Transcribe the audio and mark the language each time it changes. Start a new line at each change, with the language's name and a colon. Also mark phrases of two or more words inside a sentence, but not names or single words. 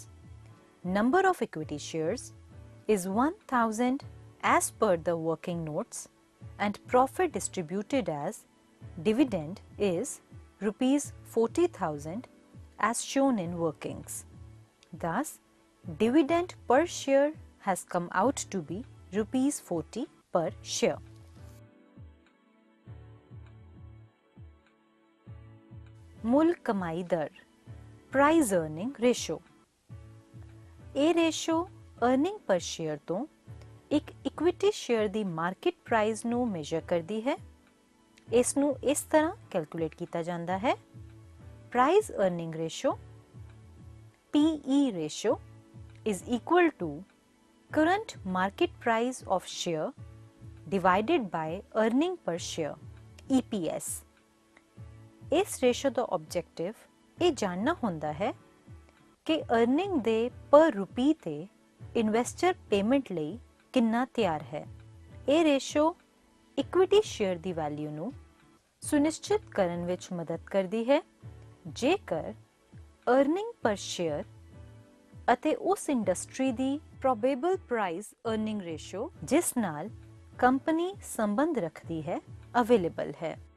English: Number of equity shares is 1,000 as per the working notes and profit distributed as dividend is rupees 40,000 as shown in workings. Thus, dividend per share has come out to be rupees 40 per share.
Punjabi: ਮੁੱਲ ਕਮਾਈ ਦਰ,
English: price earning ratio।
Punjabi: ਇਹ
English: ratio earning per share
Punjabi: ਤੋਂ ਇੱਕ
English: equity share
Punjabi: ਦੀ
English: market price
Punjabi: ਨੂੰ ਮੇਜਰ ਕਰਦੀ ਹੈ। ਇਸ ਨੂੰ ਇਸ ਤਰ੍ਹਾਂ ਕੈਲਕੂਲੇਟ ਕੀਤਾ ਜਾਂਦਾ ਹੈ,
English: price earning ratio PE ratio is equal to current market price of share divided by earning per share EPS।
Punjabi: ਇਸ ਰੇਸ਼ੋ ਦਾ ਆਬਜੈਕਟਿਵ ਇਹ ਜਾਣਨਾ ਹੁੰਦਾ ਹੈ ਕਿ ਅਰਨਿੰਗ ਦੇ
English: per rupee
Punjabi: ਤੇ
English: investor payment
Punjabi: ਲਈ ਕਿੰਨਾ ਤਿਆਰ ਹੈ। ਇਹ
English: ratio equity share
Punjabi: ਦੀ ਵੈਲਿਊ ਨੂੰ ਸੁਨਿਸ਼ਚਿਤ ਕਰਨ ਵਿੱਚ ਮਦਦ ਕਰਦੀ ਹੈ ਜੇਕਰ
English: earning per share
Punjabi: ਅਤੇ ਉਸ ਇੰਡਸਟਰੀ ਦੀ
English: probable price earning ratio
Punjabi: ਜਿਸ ਨਾਲ ਕੰਪਨੀ ਸੰਬੰਧ ਰੱਖਦੀ ਹੈ ਅਵੇਲੇਬਲ ਹੈ।